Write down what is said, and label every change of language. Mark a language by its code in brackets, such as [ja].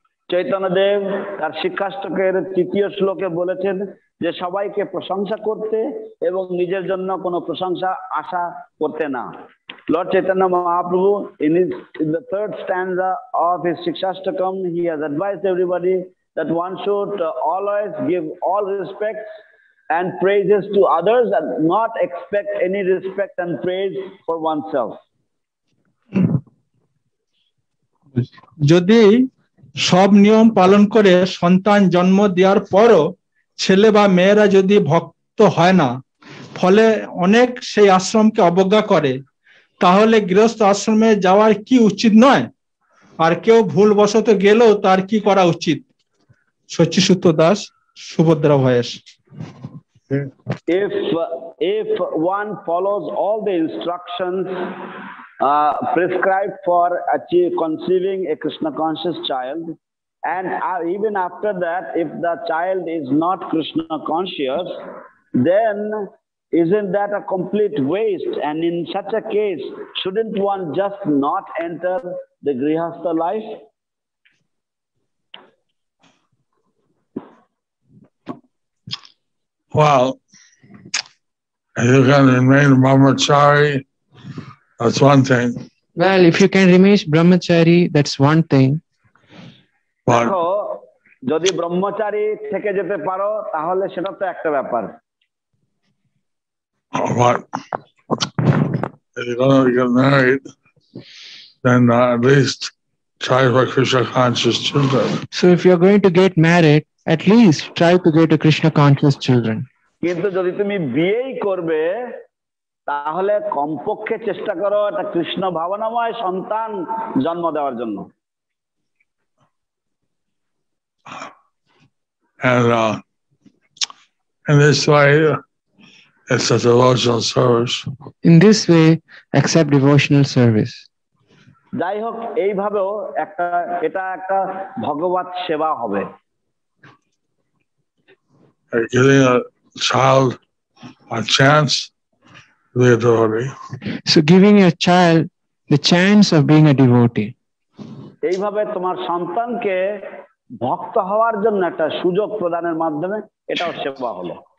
[bn] চৈতন্যদেব তার শিক্ষাষ্টকের তৃতীয় শ্লোকে বলেছেন যে সবাইকে প্রশংসা করতে এবং নিজের জন্য কোনো প্রশংসা আশা করতে না। [en] Lord Chaitanya Mahaprabhu, in the third stanza of his Shikshashtakam, he has advised everybody that one should always give all respect and praises to others and not expect any respect and praise for oneself. [bn] যদি সব নিয়ম পালন করে সন্তান জন্ম দেওয়ার পরও ছেলে বা মেয়েরা যদি ভক্ত হয় না, ফলে অনেক সেই আশ্রমকে অবজ্ঞা করে, তাহলে গৃহস্থ আশ্রমে যাওয়ার কি উচিত নয়? আর কেউ ভুলবশত গেলেও তার কি করা উচিত? সচ্চিসূত্র Das, Subhadra voice. [en] If one follows all the instructions prescribed for conceiving a Krishna conscious child, and even after that, if the child is not Krishna conscious, then isn't that a complete waste? And in such a case, shouldn't one just not enter the Grihastha life? Well, if you can remain brahmachari, that's one thing. Well, if you can remain brahmachari, that's one thing. But [bn] যদি ব্রহ্মচারী থেকে যেতে পারো তাহলে সেটা তো একটা ব্যাপার। [en] But if you're going to get married, then at least try for Krishna conscious children. So if you're going to get married, at least try to get a Krishna conscious children. [bn] কিন্তু যদি তুমি বিয়েই করবে তাহলে কমপক্ষে চেষ্টা করো একটা কৃষ্ণ ভাবনাময় সন্তান জন্ম দেওয়ার জন্য। [en] And in this way, it's a devotional service. In this way, accept devotional service. [bn] যাই হোক, এইভাবেও এটা একটা ভগবত সেবা হবে। [en] Giving a child a chance to be a devotee. So giving your child the chance of being a devotee. [bn] এইভাবে তোমার সন্তানকে ভক্ত হওয়ার জন্য একটা সুযোগ প্রদানের মাধ্যমে এটাও সেবা হলো।